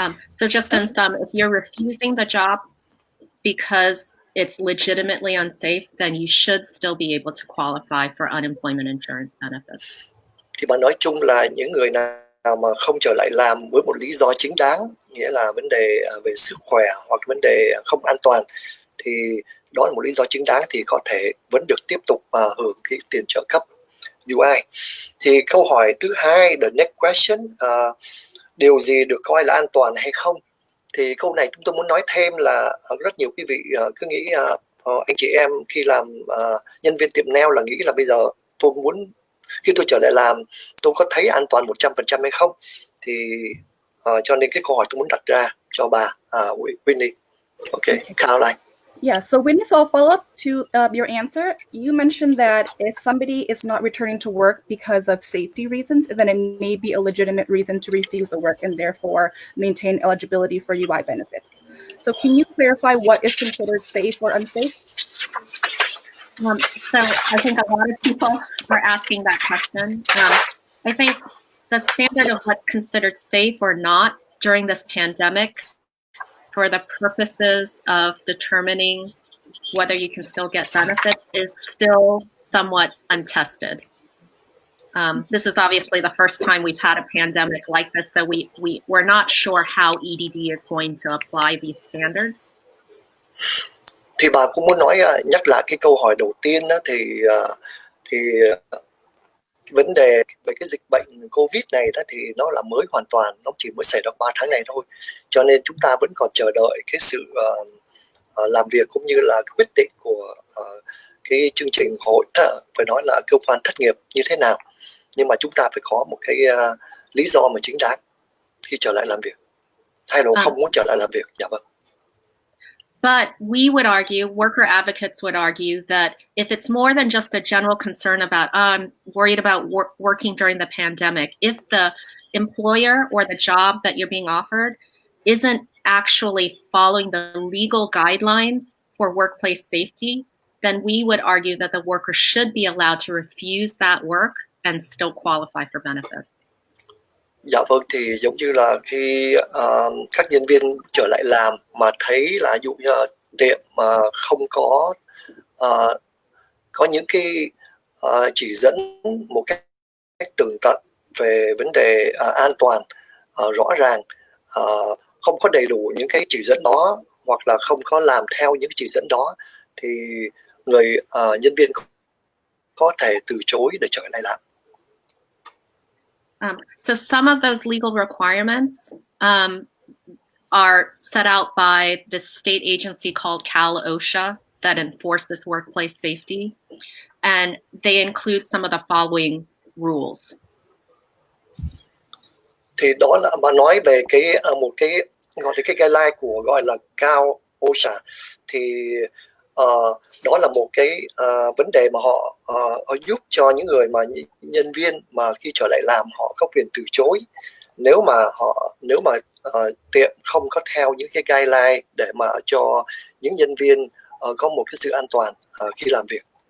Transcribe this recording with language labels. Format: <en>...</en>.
<en>So just in sum, if you're refusing the job because it's legitimately unsafe, then you should still be able to qualify for unemployment insurance benefits.</en> <vi>Thì bạn nói chung là những người nào mà không trở lại làm với một lý do chính đáng, nghĩa là vấn đề về sức khỏe hoặc vấn đề không an toàn, thì đó là một lý do chính đáng, thì có thể vẫn được tiếp tục hưởng cái tiền trợ cấp UI. Thì câu hỏi thứ hai,</vi> <en>the next question,</en> <vi>điều gì được coi là an toàn hay không? Thì câu này chúng tôi muốn nói thêm là rất nhiều quý vị cứ nghĩ anh chị em khi làm nhân viên tiệm nail là nghĩ là bây giờ tôi muốn khi tôi trở lại làm tôi có thấy an toàn 100% hay không, thì cho nên cái câu hỏi tôi muốn đặt ra cho bà Winnie.</vi> <en>Okay, Caroline. Yeah, so Winnie, so I'll follow up to your answer. You mentioned that if somebody is not returning to work because of safety reasons, then it may be a legitimate reason to refuse the work and therefore maintain eligibility for UI benefits. So can you clarify what is considered safe or unsafe? So I think a lot of people are asking that question. I think the standard of what's considered safe or not during this pandemic for the purposes of determining whether you can still get benefits is still somewhat untested. This is obviously the first time we've had a pandemic like this, so we're not sure how EDD is going to apply these standards.</en> <vi>Thì bà cũng muốn nhắc lại cái câu hỏi đầu tiên đó, thì vấn đề về cái dịch bệnh Covid này đó thì nó là mới hoàn toàn, nó chỉ mới xảy ra 3 tháng này thôi, cho nên chúng ta vẫn còn chờ đợi cái sự làm việc cũng như là cái quyết định của cái chương trình hội phải nói là cơ quan thất nghiệp như thế nào, nhưng mà chúng ta phải có một cái lý do mà chính đáng khi trở lại làm việc hay là không muốn trở lại làm việc. Dạ vâng.</vi> <en>But we would argue, worker advocates would argue that if it's more than just a general concern about, I'm worried about working during the pandemic, if the employer or the job that you're being offered isn't actually following the legal guidelines for workplace safety, then we would argue that the worker should be allowed to refuse that work and still qualify for benefits.</en> <vi>Dạ vâng, thì giống như là khi các nhân viên trở lại làm mà thấy là ví dụ như tiệm mà không có những cái chỉ dẫn một cách tường tận về vấn đề an toàn rõ ràng, không có đầy đủ những cái chỉ dẫn đó hoặc là không có làm theo những chỉ dẫn đó, thì người nhân viên có thể từ chối để trở lại làm.</vi> <en>So some of those legal requirements are set out by the state agency called Cal-OSHA that enforces workplace safety, and they include some of the following rules.</en> <vi>Thì đó là bà nói về cái một cái gọi là cái guideline của gọi là Cal-OSHA, thì đó là một cái vấn đề mà họ giúp cho những người mà nhân viên mà khi trở lại làm họ có quyền từ chối nếu mà tiệm không có theo những cái guideline để mà cho những nhân viên có một cái sự an toàn khi làm việc.</vi>